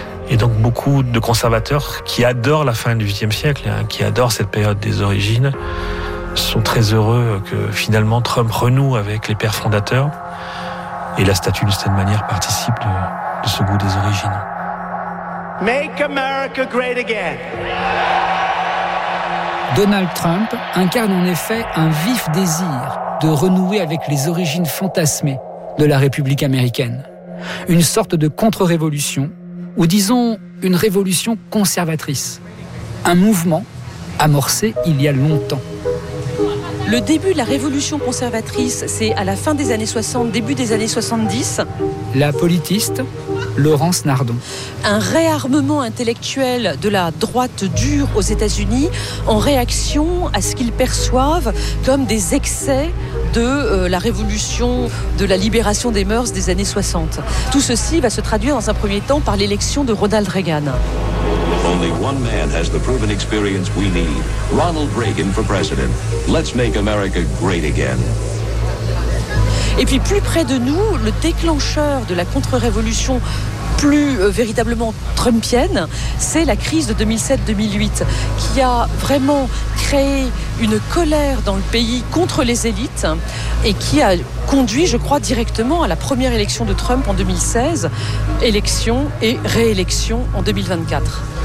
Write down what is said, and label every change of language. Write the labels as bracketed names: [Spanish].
[French] Et donc beaucoup de conservateurs qui adorent la fin du XVIIIe siècle, hein, qui adorent cette période des origines, sont très heureux que finalement Trump renoue avec les pères fondateurs et la statue de cette manière participe de ce goût des origines. [English] Make America great again. [French] Donald Trump incarne en effet un vif désir de renouer avec les origines fantasmées de la République américaine. Une sorte de contre-révolution, ou disons une révolution conservatrice. Un mouvement amorcé il y a longtemps. Le début de la révolution conservatrice, c'est à la fin des années 60, début des années 70. La politiste Laurence Nardon. Un réarmement intellectuel de la droite dure aux États-Unis en réaction à ce qu'ils perçoivent comme des excès de la révolution de la libération des mœurs des années 60. Tout ceci va se traduire dans un premier temps par l'élection de Ronald Reagan. [English] Only one man has the proven experience we need. Ronald Reagan for president. Let's make America great again. [French] Et puis plus près de nous, le déclencheur de la contre-révolution plus véritablement trumpienne, c'est la crise de 2007-2008 qui a vraiment créé une colère dans le pays contre les élites et qui a conduit, je crois, directement à la première élection de Trump en 2016, élection et réélection en 2024.